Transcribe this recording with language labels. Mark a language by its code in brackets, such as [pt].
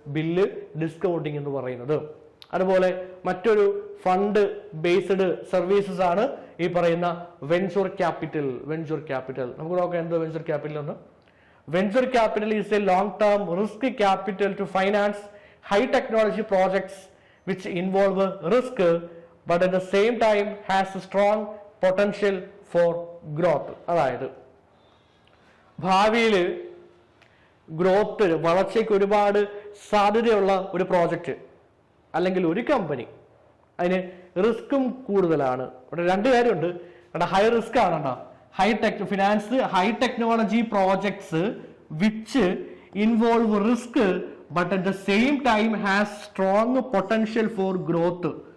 [ml] Bill discounting എന്ന് പറയുന്നത്. അതുപോലെ മറ്റൊരു ഫണ്ട് ബേസ്ഡ് സർവീസസ് ആണ് ഈ പറയുന്ന വെഞ്ചർ ക്യാപിറ്റൽ. നമുക്ക് നോക്കാം എന്ത് വെഞ്ചർ ക്യാപിറ്റൽ എന്ന്. [en] Venture capital is a long term risk capital to finance high technology projects which involve risk but at the same time has a strong potential for growth. [ml] അതായത് ഭാവിയിൽ growth വളർച്ചയ്ക്ക് ഒരുപാട് സാധ്യതയുള്ള ഒരു പ്രോജക്റ്റ് അല്ലെങ്കിൽ ഒരു company, അതിന് റിസ്ക്കും കൂടുതലാണ്. ഇവിടെ രണ്ട് കാര്യമുണ്ട്. [en] High risk ആണ്, high technology projects which involve risk but at the same time has strong potential for growth.